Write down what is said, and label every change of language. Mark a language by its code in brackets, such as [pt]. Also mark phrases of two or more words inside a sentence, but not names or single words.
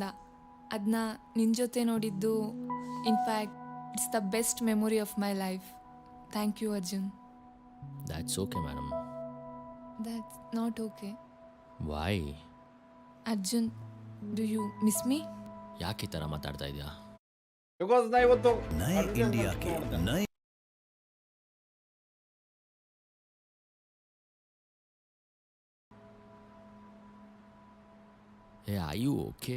[kn] ಅದನ್ನ ನಿನ್ನ ಜೊತೆ ನೋಡಿದ್ದು [en] in fact it's the best memory of my life. Thank you Arjun. That's okay madam. That's not okay. ವೈ? Arjun, do you miss me? [kn] ಯಾಕೆ ಈ ಥರ ಮಾತಾಡ್ತಾ ಇದೆಯಾ? ಬಿಕಾಸ್ ನಾ ಇವತ್ತು [hi] नए इंडिया के नए [en] Are you okay?